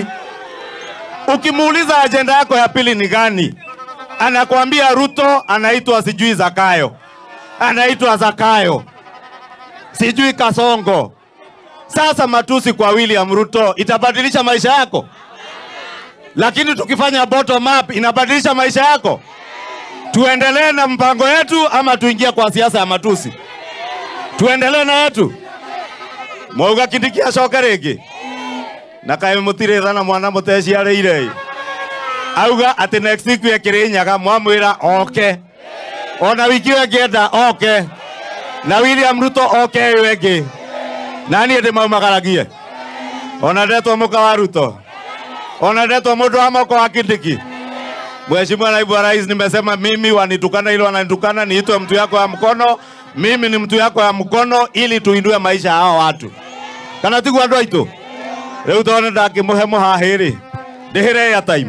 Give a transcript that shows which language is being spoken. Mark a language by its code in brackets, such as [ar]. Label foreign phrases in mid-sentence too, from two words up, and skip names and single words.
[sw] Ukimuuliza agenda yako ya pili ni gani, anakuambia Ruto anaitwa sijui Zakayo, anaitwa Zakayo, sijui Kasongo. Sasa matusi kwa William Ruto itabadilisha maisha yako? Lakini tukifanya bottom up inabadilisha maisha yako? Tuendelee na mpango yetu ama tuingie kwa siasa ya matusi? Tuendelee na yetu. [ki] Mwauga Kindiki acoka rĩngĩ na kaĩ mũtirĩ thana mwana mũteciarĩire. Auga ati [en] next week [ki] Kirinyaga mwamwĩra oke, ona wiki ĩngĩenda oke, na William Ruto oke wengĩ. Nani ndĩmaumagaragie? Ona ndetwo mũka wa Ruto, ona ndetwo mũndũ wa moko wa Kindiki. [sw] Mheshimiwa Naibu wa Rais, nimesema mimi wanitukana ile wananitukana, niitwe mtu yako ya mkono. Mimi ni mtu yako ya mkono ili tuindue maisha hao watu. [ki] Kana tigu andu aitu. Riu tone ndakimuhe muhahiri. Ndihire ya time.